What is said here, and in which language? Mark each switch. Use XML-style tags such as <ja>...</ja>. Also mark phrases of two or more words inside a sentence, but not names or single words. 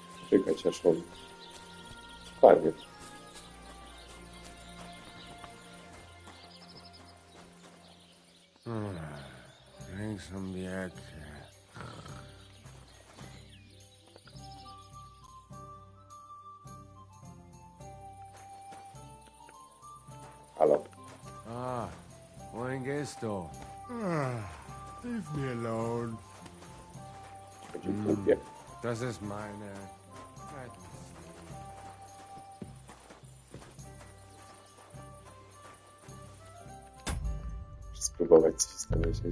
<pl>Czekać aż on... Fajnie.</pl> <en>Drink some beer.</en> <pl>Halo.</pl> <en>Ah,</en> <es>buen gesto.</es> <en>Leave me alone.</en> <pl>Będzie głupie.</pl> <de>Das ist meine...</de> <pl>Spróbować coś znaleźć.</pl>